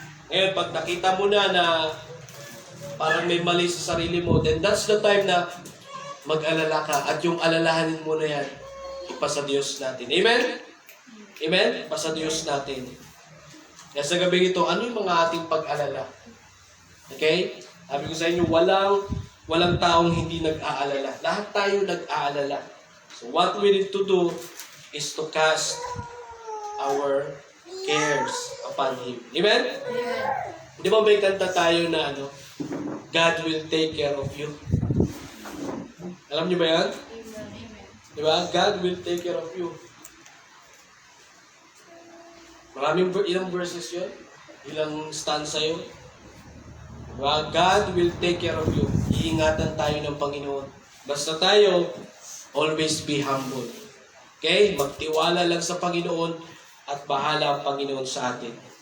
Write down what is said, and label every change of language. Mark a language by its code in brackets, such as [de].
[tl] Ngayon, pag nakita mo na parang may mali sa sarili mo, [en] then that's the time [tl] na mag-alala ka. At yung alalahanin mo na yan, ipasa Diyos natin. Amen? Amen? Ipasa Diyos natin. Kaya sa gabi ito, ano yung mga ating pag-alala? Okay? Sabi ko sa inyo, walang taong hindi nag-aalala. Lahat tayo nag-aalala. [en] So what we need to do is to cast our cares upon Him. [tl] Amen? Di ba may kanta tayo na [en] God will take care of you. [tl] Alam niyo ba yan? Di ba? [en] God will take care of you. [tl] Ilang verses yun? Ilang stanza yun? Diba? [en] God will take care of you. [tl] Iingatan tayo ng Panginoon. Basta tayo, [en] always be humble. [tl] Okay? Magtiwala lang sa Panginoon at bahala ang Panginoon sa atin.